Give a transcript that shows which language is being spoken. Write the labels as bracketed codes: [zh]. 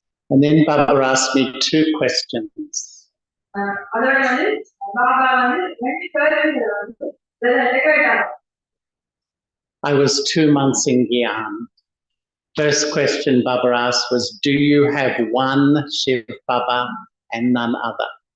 [en] And then Baba asked me 2 questions. [ta] அதோட வந்து பாபா வந்து 2 கேள்விகளை வந்து கேட்டாங்க. [en] I was 2 months in Gyan. First question Baba asked was, do you have one Shiv Baba and none other?